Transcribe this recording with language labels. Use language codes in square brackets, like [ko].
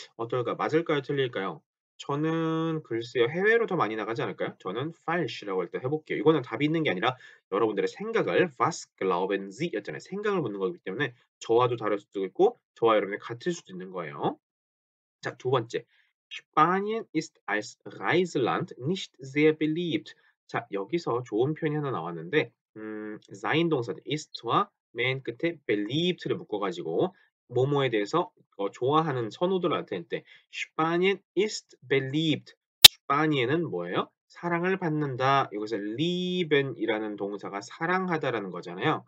[ko] 어떨까? 맞을까요? 틀릴까요? 저는 글쎄요. 해외로 더 많이 나가지 않을까요? 저는 falsch라고 일단 해볼게요. 이거는 답이 있는 게 아니라 여러분들의 생각을 [de] was glauben Sie [ko] 였잖아요. 생각을 묻는 거기 때문에 저와도 다를 수도 있고 저와 여러분이 같을 수도 있는 거예요. 자, 두 번째. [de] Spanien ist als Reiseland nicht sehr beliebt. [ko] 자, 여기서 좋은 표현이 하나 나왔는데 sein 동사 ist와 맨 끝에 beliebt를 묶어 가지고 뭐뭐에 대해서 좋아하는 선호도를 나타낼 때 [de] Spanien ist beliebt. [ko] 스파니에는 뭐예요? 사랑을 받는다. 여기서 lieben이라는 동사가 사랑하다라는 거잖아요.